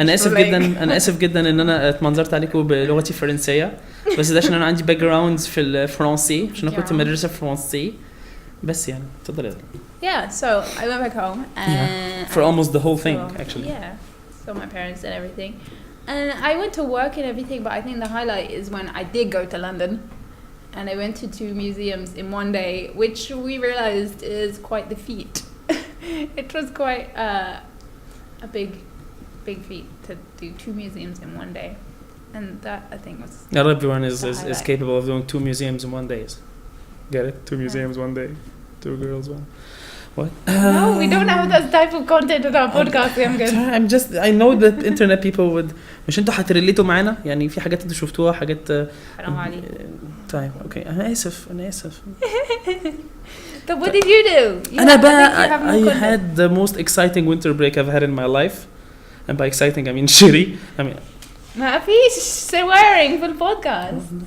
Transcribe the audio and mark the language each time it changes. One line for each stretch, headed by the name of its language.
Arabic: أنا آسف جدا إن أنا اتمنظرت عليكم بلغتي الفرنسية. بس ده عشان أنا عندي back grounds في الفرنسي، عشان أنا كنت مدرسة فرنسي. بس يعني تفضلي.
English: Yeah, so I went back home and for almost the whole thing actually. Yeah. So my parents did everything. And I went to work and everything, but I think the highlight is when I did go to London and I went to 2 museums in one day, which we realized is quite the feat. It was quite a big feat to do 2 museums in one day. And that I think was not everyone is capable of doing 2 museums in one day. Get it? 2 museums one day. 2 girls one. What? No, we don't have that type of content in our podcast. I know that internet people would
Arabic: مش انتوا هتريليتوا معانا يعني في حاجات انتوا شفتوها حاجات حرام عليك. طيب اوكي انا اسف
English: So what did you do?
Arabic: انا بقى
English: I had the most exciting winter break I've had in my life, and by exciting I mean shitty. I mean
Arabic: ما فيش swearing في البودكاست.